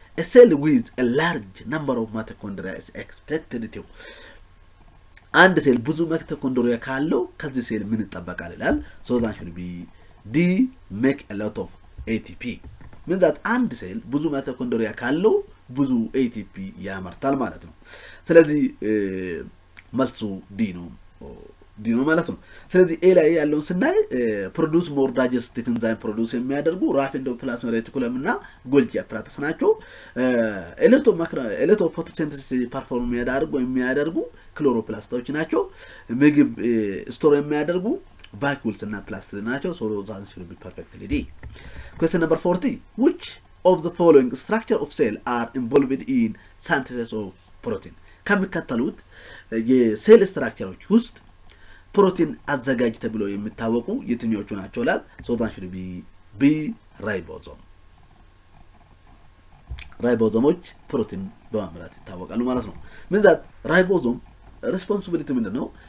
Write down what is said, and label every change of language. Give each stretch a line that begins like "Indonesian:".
English: A cell with a large number of mitochondria is expected to.
Amharic: አንድ ሴል ብዙ ሚቶኮንድሪያ ካለው ከዚህ ሴል ምን ይጠበቃል ይላል
English: so that should be D. make a lot of ATP. means that
Amharic: አንድ ሴል ብዙ ሚቶኮንድሪያ ካለው ብዙ ATP ያመርታል ማለት ነው። ስለዚህ መልሱ ዲ ነው ማለት ነው። ስለዚህ ኤ ላይ ያለውን ስናይ ፕሮዲዩስ ሞር ዳይጀስቲቭ ኢንዛይም ፕሮዲዩስ የሚያደርጉ ራፍ ኢንዶፕላዝሚክ ሬቲኩለም እና ጎልጂ አፕራተስ ናቸው። ኤሌክትሮ ፎቶሲንተሲስ ፐርፎርም የሚያደርጉ ክሎሮፕላስቶች ናቸው። ምግብ ስቶር የሚያደርጉ vacuoles እና ፕላስቲድ ናቸው።
English: so that should be perfectly D. Question number 40. Which of the following structure of cell are involved in synthesis of protein?
Amharic: ከሚከተሉት የሴል ስትራክቸሮች ውስጥ ፕሮቲን አዘጋጅ ተብሎ የሚታወቁ የትኞቹ ናቸው ይላል
English: so that should be B.
Amharic: ራይቦዞም። ራይቦዞሞች ፕሮቲን በማምረት ይታወቃሉ ማለት ነው።
English: means that
Amharic: ራይቦዞም ሪስፖንሲቢሊቲ ምንድነው?